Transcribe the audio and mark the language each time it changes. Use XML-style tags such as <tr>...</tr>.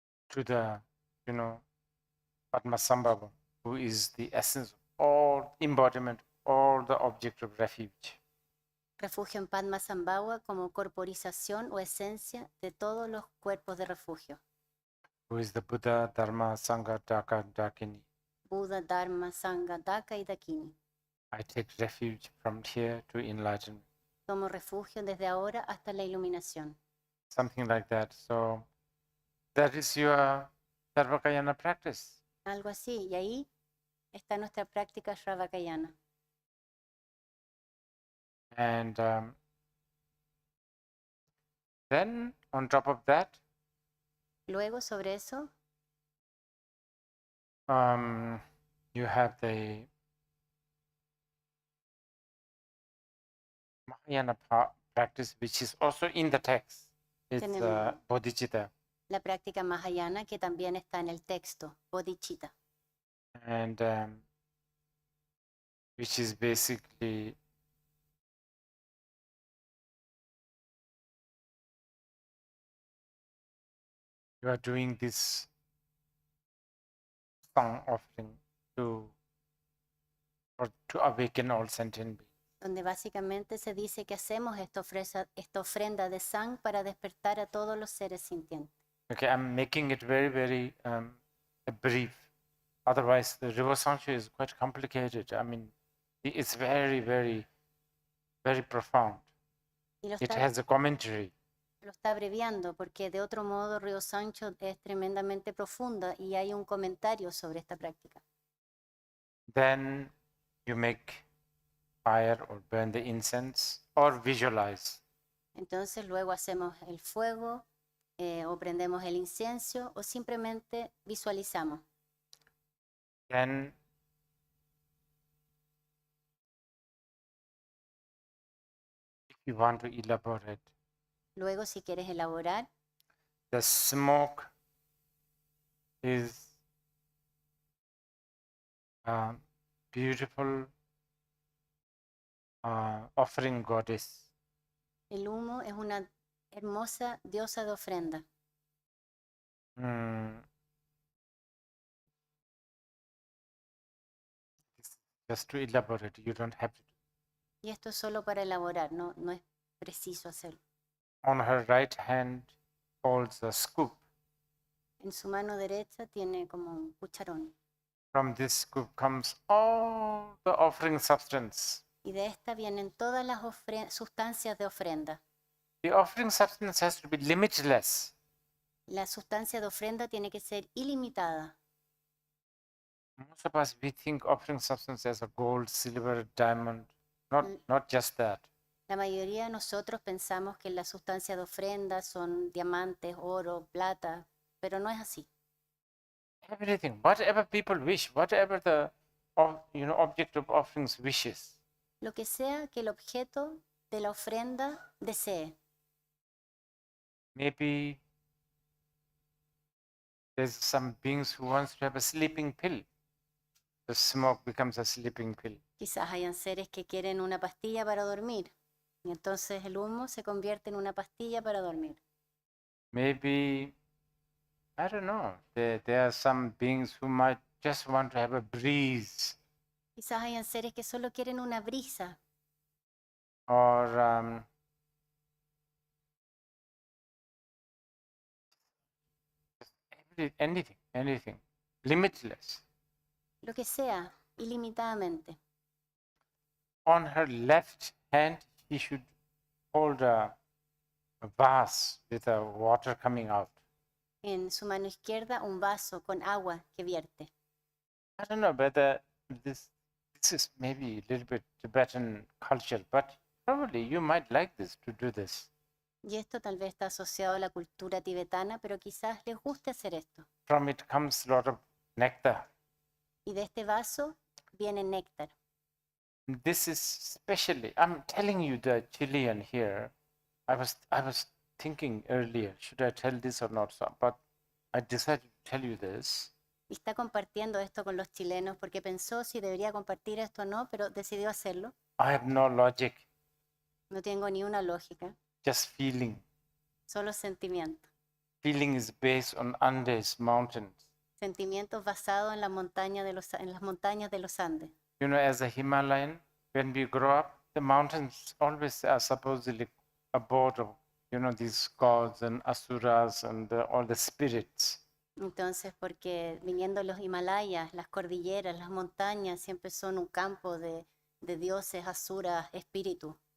<en>To the, Padmasambhava, who is the essence of all embodiment, all the object of refuge.</en> <es>Refugio en Padmasambhava como corporización o esencia de todos los cuerpos de refugio.</es> <en>Who is the Buddha, Dharma, Sangha, Daka, Dakini.</en> <es>Buda, Dharma, Sangha, Daka y Dakini.</es> <en>I take refuge from here to enlightenment.</en> <es>Tomo refugio desde ahora hasta la iluminación.</es> <en>Something like that. So that is your Sarvakayana practice.</en> <es>Algo así. Y ahí está nuestra práctica shavakayana.</es> <en>And then on top of that,</en> <es>Luego sobre eso</es> <en>you have the Mahayana practice, which is also in the text. It's</en> <es>Tenemos-</es> <en>Bodhichitta.</en> <es>la práctica mahayana que también está en el texto, Bodhichitta.</es> <en>And which is basically you are doing this song offering to awaken all sentient beings.</en> <es>Donde básicamente se dice que hacemos esta ofrenda de sang para despertar a todos los seres sintientes.</es> <en>Okay, I'm making it very, very brief. Otherwise, the River Sancho is quite complicated. I mean, it's very, very, very profound.</en> <es>Y lo</es> <en>It</en> <es>está,</es> <en>has a commentary.</en> <es>lo está abreviando porque de otro modo Río Sancho es tremendamente profunda y hay un comentario sobre esta práctica.</es> <en>Then you make fire or burn the incense or visualize.</en> <es>Entonces luego hacemos el fuego o prendemos el incienso o simplemente visualizamos.</es> <en>Then if you want to elaborate,</en> <es>Luego si quieres elaborar,</es> <en>the smoke is beautiful offering goddess.</en> <es>el humo es una hermosa diosa de ofrenda.</es> <en>Just to elaborate, you don't have to.</en> <es>Y esto es solo para elaborar, no es preciso hacerlo.</es> <en>On her right hand holds a scoop.</en> <es>En su mano derecha tiene como un cucharón.</es> <en>From this scoop comes all the offering substance.</en> <es>Y de esta vienen todas las sustancias de ofrenda.</es> <en>The offering substance has to be limitless.</en> <es>La sustancia de ofrenda tiene que ser ilimitada.</es> <en>Most of us, we think offering substance as a gold, silver, diamond. Not just that.</en> <es>La mayoría de nosotros pensamos que la sustancia de ofrenda son diamantes, oro, plata, pero no es así.</es> <en>Everything, whatever people wish, whatever the object of offerings wishes.</en> <es>Lo que sea que el objeto de la ofrenda desee.</es> <en>Maybe there's some beings who wants to have a sleeping pill. The smoke becomes a sleeping pill.</en> <es>Quizás hayan seres que quieren una pastilla para dormir y entonces el humo se convierte en una pastilla para dormir.</es> <en>Maybe, I don't know, there are some beings who might just want to have a breeze,</en> <es>Quizás hayan seres que solo quieren una brisa</es> <en>or anything, limitless.</en> <es>lo que sea, ilimitadamente.</es> <en>On her left hand, she should hold a vase with water coming out.</en> <es>En su mano izquierda un vaso con agua que vierte.</es> <en>I don't know whether this is maybe a little bit Tibetan culture, but probably you might like this, to do this.</en> <es>Y esto tal vez está asociado a la cultura tibetana, pero quizás les guste hacer esto.</es> <en>From it comes a lot of nectar.</en> <es>Y de este vaso viene néctar.</es> <en>This is especially, I'm telling you the Chilean here. I was thinking earlier, should I tell this or not? But I decided to tell you this.</en> <es>Y está compartiendo esto con los chilenos porque pensó si debería compartir esto o no, pero decidió hacerlo.</es> <en>I have no logic,</en> <es>No tengo ni una lógica,</es> <en>just feeling.</en> <es>solo sentimiento.</es> <en>Feeling is based on Andes mountains.</en> <es>Sentimientos basados en las montañas de los Andes.</es> <en>You know, as a Himalayan, when we grow up, the mountains always are supposedly abode of, these gods and asuras and all the spirits.</en> <es>Entonces, porque viniendo de los Himalayas, las cordilleras, las montañas, siempre son un campo de dioses, asuras, espíritus.</es>